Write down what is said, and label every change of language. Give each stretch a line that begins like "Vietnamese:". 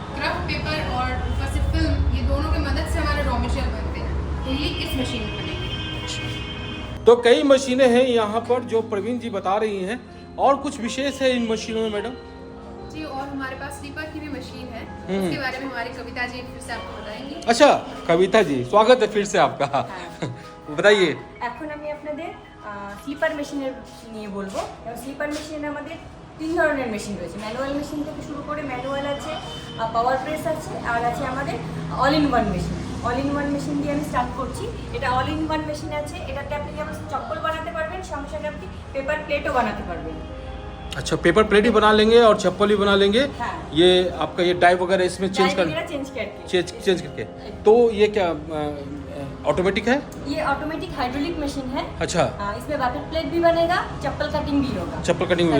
Hindi: Craft paper और ऊपर से फिल्म, ये दोनों की मदद से हमारे रॉ मटेरियल बनते हैं, तो ये इस मशीन में बनेंगे। तो कई मशीनें हैं यहाँ पर जो प्रवीण जी बता रही हैं, और कुछ विशेष है इन मशीनों में मैडम? जी, और हमारे पास स्लीपर की भी मशीन है, उसके बारे में हमारी कविता जी फिर से आपको बताएंगी। अच्छा कविता जी, स्वागत है फिर से आपका। बताइए।
Bangla: এখন আমি আপনাদের স্লিপার মেশিনের নিয়ে বলবো। স্লিপার মেশিনে আমাদের 3 ধরনের মেশিন রয়েছে। ম্যানুয়াল মেশিন থেকে শুরু করে ম্যানুয়াল আছে, পাওয়ার প্রেস আছে, আর আছে আমাদের all in one machine. All in one machine দিয়ে আমি স্টার্ট করছি। এটা অল ইন ওয়ান মেশিন আছে, এটাতে আপনি যেমন চপ্পল বানাতে পারবেন, সঙ্গে সঙ্গে আপনি পেপার প্লেটও বানাতে পারবেন।
Hindi: अच्छा, पेपर प्लेट ही बना लेंगे और चप्पल भी बना लेंगे। हाँ। ये आपका ये डाई वगैरह इसमें चेंज कर चेंज करके, तो ये क्या ऑटोमेटिक है? ये ऑटोमेटिक हाइड्रोलिक मशीन है। अच्छा, इसमें वाटर प्लेट भी बनेगा, चप्पल कटिंग भी होगा। चप्पल कटिंग भी